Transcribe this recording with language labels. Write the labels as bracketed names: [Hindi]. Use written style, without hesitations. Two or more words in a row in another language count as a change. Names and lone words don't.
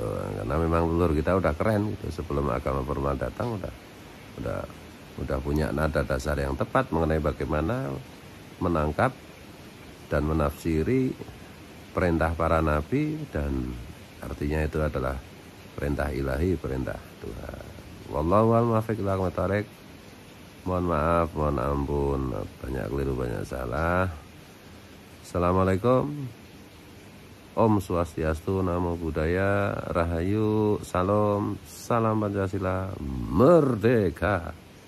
[Indonesian] Karena memang leluhur kita udah keren gitu. Sebelum agama formal datang udah punya nada dasar yang tepat mengenai bagaimana menangkap dan menafsiri perintah para nabi, dan artinya itu adalah perintah ilahi, perintah Tuhan. [Arabic] والله أعلم بالصواب. [Indonesian] Mohon maaf, mohon ampun, banyak keliru, banyak salah. [Arabic] السلام عليكم. [Indonesian] Om Swastiastu, Namo Buddhaya, Rahayu, Salam, Salam Pancasila, Merdeka.